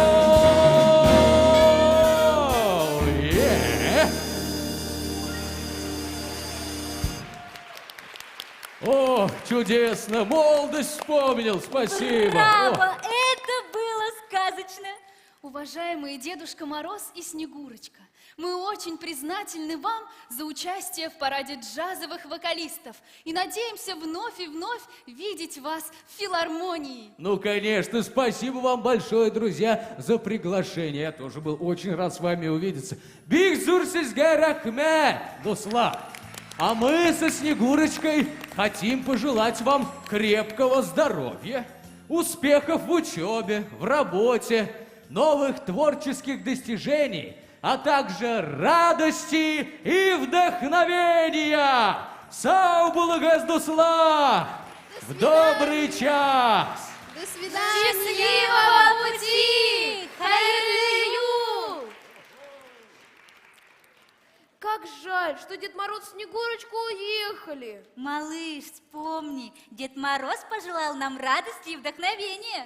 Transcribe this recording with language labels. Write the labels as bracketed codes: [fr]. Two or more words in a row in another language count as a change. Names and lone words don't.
[en] Yeah. [ru] О, чудесно, молодость вспомнил, спасибо. Браво! Это было сказочно! Уважаемые Дедушка Мороз и Снегурочка, мы очень признательны вам за участие в параде джазовых вокалистов и надеемся вновь и вновь видеть вас в филармонии. Ну, конечно, спасибо вам большое, друзья, за приглашение. Я тоже был очень рад с вами увидеться. [tt] Биг зур сезгә рәхмәт, дуслар. [ru] А мы со Снегурочкой хотим пожелать вам крепкого здоровья, успехов в учебе, в работе, новых творческих достижений, а также радости и вдохновения. [tt] Сау булыгыз, дуслар! [ru] В добрый час! До свидания! Счастливого пути! [tt] Хайрлы юл! [ru] Как жаль, что Дед Мороз и Снегурочка уехали. Малыш, вспомни, Дед Мороз пожелал нам радости и вдохновения.